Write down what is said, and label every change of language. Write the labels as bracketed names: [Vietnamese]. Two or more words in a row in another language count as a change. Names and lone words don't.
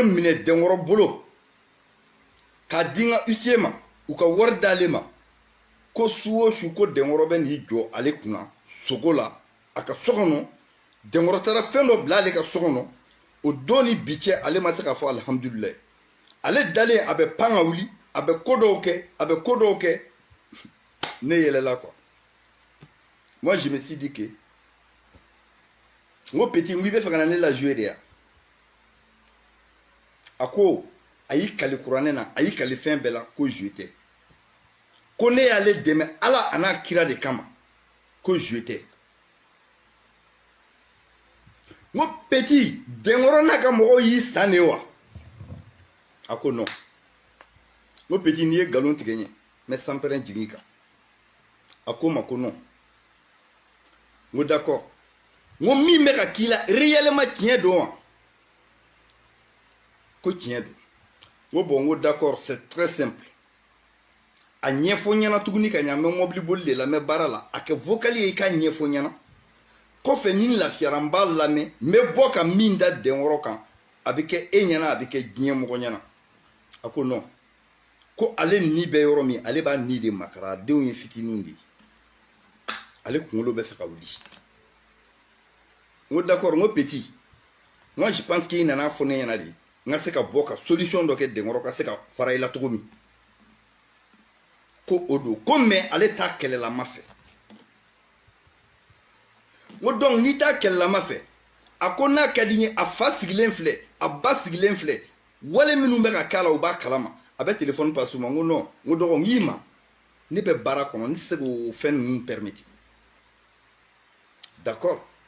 [Bambara] minɛ dɛnkɔrɔ bolo k'a di n ka huissier ma u ka wari d'ale ma ko su o su ko dɛnkɔrɔ bɛ n'i jɔ ale kunna sogo la a ka so kɔnɔ dɛnkɔrɔ taara fɛn dɔ bila ale ka so kɔnɔ o don ni bi cɛ ale ma se k'a fɔ alhamdulilayi ale dalen a bɛ pan ka wuli a bɛ ko dɔw kɛ ne yɛlɛla [French] quoi moi je me suis dit que [Bambara] n ko petit n ko i bɛ fɛ ka na ne la jouer de ya a ko a y'i kali kuranɛ na a y'i kali fɛn bɛɛ la ko jouer tɛ ko ne y'ale dɛmɛ ala a n'a kira de kama ko jouer tɛ n ko petit dɛnkɔrɔ n'a ka mɔgɔw y'i san de wa a ko non n ko petit n'i ye nkalon tigɛ n ye n bɛ sanpɛrɛn jigin i kan a ko n ma ko non n ko d'accord n ko min bɛ ka k'i la réellement tiɲɛ don wa ko tiɲɛ don n ko bon n ko [French] d'accord c'est très simple [Bambara] a ɲɛfɔ n ɲɛna tuguni ka ɲa n bɛ mobili boli de la n bɛ baara la a kɛ vocal ye i k'a ɲɛfɔ n ɲɛna kɔfɛ ni lafiyara n b'a lamɛn n bɛ bɔ ka min da dɛnkɔrɔ kan a bɛ kɛ e ɲɛna a bɛ kɛ diɲɛ mɔgɔ ɲɛna a ko non ko ale ni bɛ yɔrɔ min ale b'a ni de makara a denw ye fitininw de ye ale kunkolo bɛ fɛ ka wuli n ko d'accord n ko [French] petit moi je pense qu'il [Bambara] nana fɔ ne ɲɛna de n ka se ka bɔ ka solution dɔ kɛ dɛnkɔrɔ ka se ka fara i la cogo min ko o don ko mais ale t'a kɛlɛlama fɛ n ko donc n'i t'a kɛlɛlama fɛ a ko n'a ka di n ye a fa sigilen filɛ a ba sigilen filɛ wale minnu bɛ ka k'a la u b'a kalama a bɛ [French] téléphone passe [Bambara] u ma n ko non n ko dɔgɔ n k'i ma ne bɛ baara kɔnɔ n tɛ se k'o fɛn ninnu [French] permettre d'accord